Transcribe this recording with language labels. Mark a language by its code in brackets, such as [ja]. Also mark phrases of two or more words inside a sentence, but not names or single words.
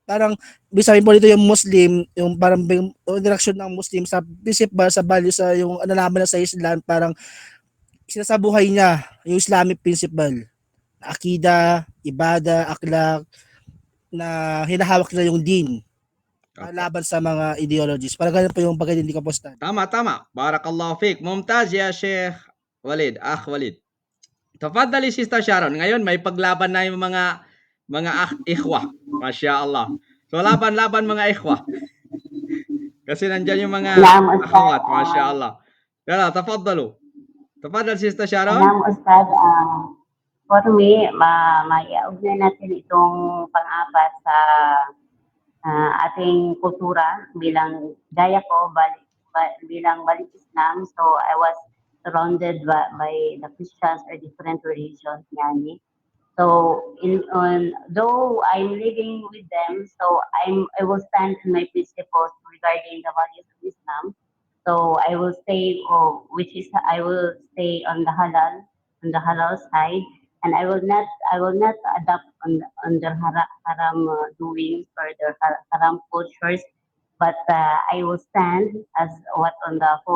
[tl] Parang sabihin po dito yung Muslim, yung parang interaction ng Muslim sa principle, sa value, sa yung nalaman na sa Islam, parang sinasabuhay niya yung Islamic principle, [ar] عقيدة، عبادة، أخلاق, [tl] na hinahawak na yung din laban sa mga ideologies. Parang ganun po yung pagkain hindi kapostan. Tama. [ar] بارك الله فيك. ممتاز يا شيخ Walid, Walid. Tafadhali Sister Sharon. [tl] Ngayon may paglaban na yung mga ikhwah. Masya Allah. So laban mga ikhwah. Kasi nandiyan yung mga [ar] نعم، أستاذ. أخوات. ما شاء الله. يلا، تفضلوا. Tafadhal Sister Sharon. Naam, Ustad. [en] For me, [tl] maiaugnay natin itong pang-apat sa ating kultura bilang gaya ko bilang balik Islam. [en] So I was surrounded by the Christians or different religions yani. So though I'm living with them, so I will stand on my principles regarding the values of Islam. So I will stay I will stay on the halal side, and I will not adapt on the haram doings or the haram cultures, but I will stand as what on the four.